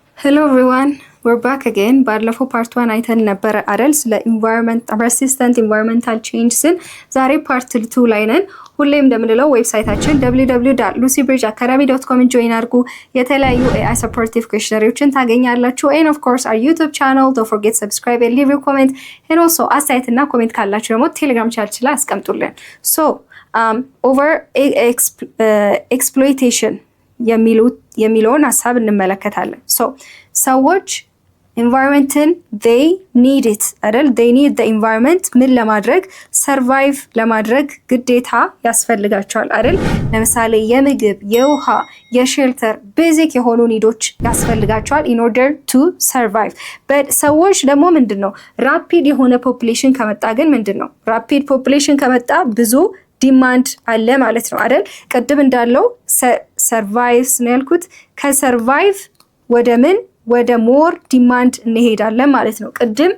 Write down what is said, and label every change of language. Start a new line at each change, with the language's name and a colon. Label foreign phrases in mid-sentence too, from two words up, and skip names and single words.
English: Hello everyone, we're back again.
Amharic: ባለፈው ፓርት 1 አይተን ነበር አይደል? ስለ
English: resistant environmental change
Amharic: ስን ዛሬ ፓርት 2 ላይ ነን። ሁሌም እንደምንለው ዌብሳይታችን www.lucybridgeacademy.com ጆይን አድርጉ። የተለያዩ
English: AI supportive questionnaires
Amharic: ታገኛላችሁ።
English: And of course our YouTube channel, don't forget subscribe and leave your comment. And also
Amharic: አስተያየትና ኮሜንት ካላችሁ ደግሞ ቴሌግራም ቻናል ላይ አስቀምጡልን።
English: So over exploitation
Amharic: የሚለውን ሐሳብ እንመለከታለን። So ሰዎች environmenትን
English: they need it
Amharic: አይደል?
English: they need the environment
Amharic: ምን ለማድረግ survive ለማድረግ ግዴታ ያስፈልጋቸዋል አይደል? ለምሳሌ የምግብ፣ የውሃ፣ የሼልተር ቤዚክ የሆኑ ኒዶች ያስፈልጋቸዋል
English: in order to survive.
Amharic: but ሰዎች ደግሞ ምንድነው rapid የሆነ population ከመጣ ግን ምንድነው
English: rapid population
Amharic: ከመጣ ብዙ ዲማንድ አለ ማለት ነው አይደል? ቅድም እንዳለው ሰርቫይቭስ ነው ያልኩት። ከሰርቫይቭ ወደ ምን ወደ
English: more demand
Amharic: እንሄዳለን ማለት ነው። ቅድም